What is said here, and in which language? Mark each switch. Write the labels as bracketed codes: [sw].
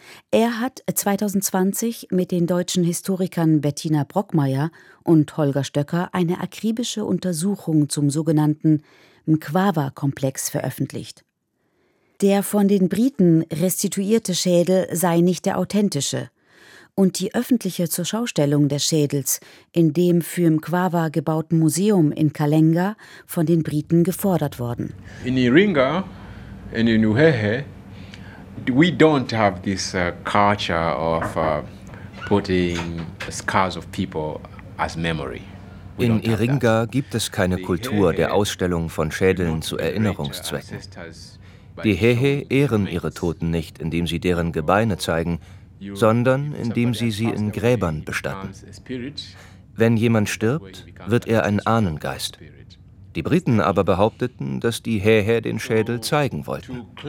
[de] Er hat 2020 mit den deutschen Historikern Bettina Brockmeier und Holger Stöcker eine akribische Untersuchung zum sogenannten Mkwawa-Komplex veröffentlicht. Der von den Briten restituierte Schädel sei nicht der authentische und die öffentliche Zurschaustellung des Schädels in dem für Mkwawa gebauten Museum in Kalenga von den Briten gefordert worden. [en] In Iringa and in Uhehe, we don't have this culture of putting scars of people as memory. [de] In Iringa gibt es keine Kultur der Ausstellung von Schädeln zu Erinnerungszwecken. Die Hehe ehren ihre Toten nicht, indem sie deren Gebeine zeigen, sondern indem sie sie in Gräbern bestatten. Wenn jemand stirbt, wird er ein Ahnengeist. Die Briten aber behaupteten, dass die Hehe den Schädel zeigen wollten.